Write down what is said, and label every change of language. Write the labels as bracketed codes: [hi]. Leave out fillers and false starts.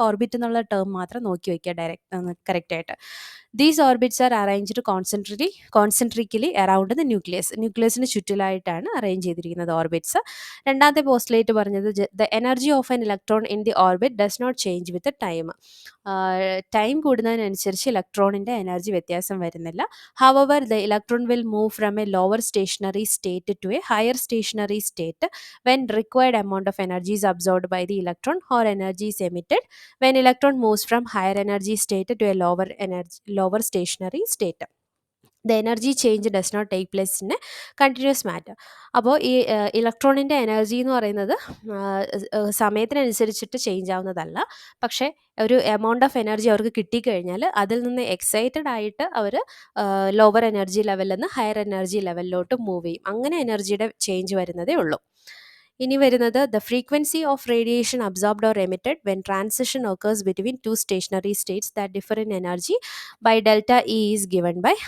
[ml] Orbit എന്നുള്ള term മാത്രം നോക്കി വയ്ക്കുക കറക്റ്റായിട്ട്. [en] these orbits are arranged concentrically around the [ml] ന്യൂക്ലിയസിന് ചുറ്റിലായിട്ടാണ് arrange ചെയ്തിരിക്കുന്നത് ഓർബിറ്റ്സ്. രണ്ടാമത്തെ പോസ്റ്റ്ലേറ്റ് പറഞ്ഞത്, [en] The energy of an electron in the orbit does not change with time. [ml] Time കൂടുന്നതിനനുസരിച്ച് ഇലക്ട്രോണിൻ്റെ എനർജി വ്യത്യാസം വരുന്നില്ല. [en] However the electron will move from a lower stationary state to a higher stationary state when required amount of energy is absorbed by the electron or energy is emitted when electron moves from higher energy state to a lower stationary state. The energy change does not take place in a continuous matter. [ml] അപ്പോൾ ഈ ഇലക്ട്രോണിൻ്റെ energy എന്ന് പറയുന്നത് സമയത്തിനനുസരിച്ചിട്ട് change ആവുന്നതല്ല. പക്ഷേ ഒരു amount of energy അവർക്ക് കിട്ടിക്കഴിഞ്ഞാൽ അതിൽ നിന്ന് എക്സൈറ്റഡ് ആയിട്ട് അവർ ലോവർ എനർജി ലെവലിൽ നിന്ന് ഹയർ എനർജി ലെവലിലോട്ട് മൂവ് ചെയ്യും. അങ്ങനെ എനർജിയുടെ ചേഞ്ച് വരുന്നതേ ഉള്ളൂ. ഇനി വരുന്നത് [en] The frequency of radiation absorbed or emitted when transition occurs between two stationary states that differ in energy by delta E is given by.